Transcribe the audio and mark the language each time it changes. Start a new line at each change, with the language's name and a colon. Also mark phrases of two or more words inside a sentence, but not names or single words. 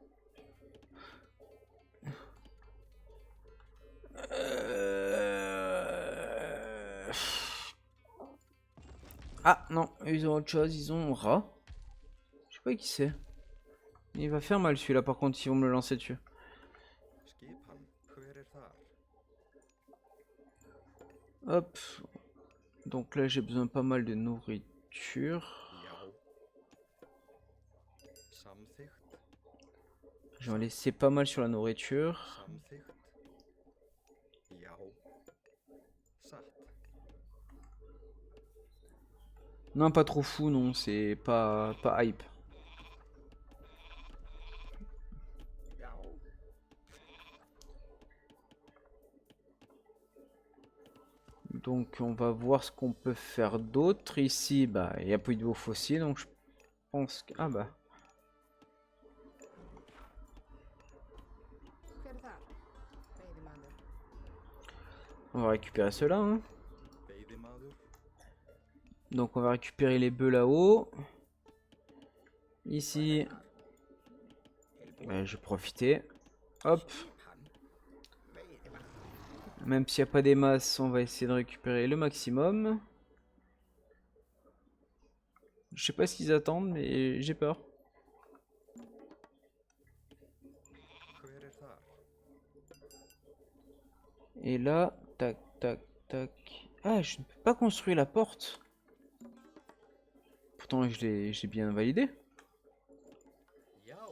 French: Ah non, ils ont autre chose, ils ont rat. Je sais pas qui c'est. Il va faire mal celui-là par contre si vont me le lancer dessus.
Icelandic: Skipan. Hver þar?
French: Hop. Donc là j'ai besoin pas mal de nourriture.
Icelandic: Já. Samþykkt.
French: Je vais en laisser pas mal sur la nourriture.
Icelandic: Samþykkt. Já. Satt.
French: Non pas trop fou non, c'est pas hype.
Icelandic: Já.
French: Donc on va voir ce qu'on peut faire d'autre. Ici, bah il n'y a plus de veaux fossiles, donc je pense que... Ah bah...
Icelandic: Hver þar? Veiðimaður.
French: On va récupérer cela. Hein.
Icelandic: Veiðimaður.
French: Donc on va récupérer les bœufs là-haut. Ici, bah, je vais profiter. Hop. Même s'il n'y a pas des masses, on va essayer de récupérer le maximum. Je sais pas ce qu'ils attendent, mais j'ai peur.
Icelandic: Hver þar?
French: Et là, tac, tac, tac. Ah, je ne peux pas construire la porte. Pourtant, j'ai bien validé.
Icelandic: Já.